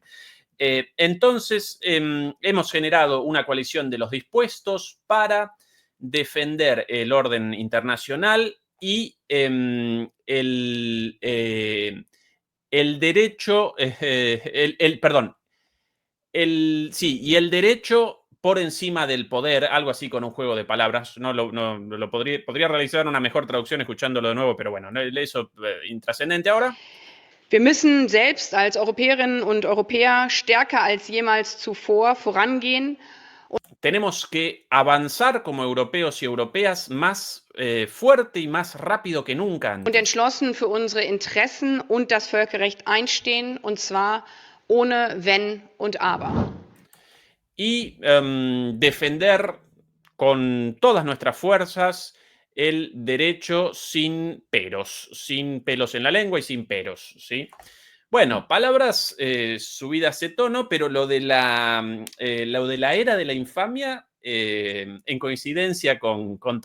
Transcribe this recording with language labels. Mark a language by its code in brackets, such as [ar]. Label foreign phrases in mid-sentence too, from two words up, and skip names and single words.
[es] Entonces, hemos generado una coalición de los dispuestos para defender el orden internacional y el derecho, y el derecho por encima del poder, algo así con un juego de palabras. Podría realizar una mejor traducción escuchándolo de nuevo, pero bueno, eso intrascendente ahora. [de] Wir müssen selbst als Europäerinnen und Europäer stärker als jemals zuvor vorangehen. [es] Tenemos que avanzar como europeos y europeas más fuerte y más rápido que nunca [de] Und [es] antes. [de] entschlossen für unsere Interessen und das Völkerrecht einstehen, und zwar ohne Wenn und Aber. [es] Y defender con todas nuestras fuerzas el derecho sin pelos en la lengua y sin peros, ¿sí? Bueno, palabras subidas de tono, pero lo de la era de la infamia, en coincidencia con tu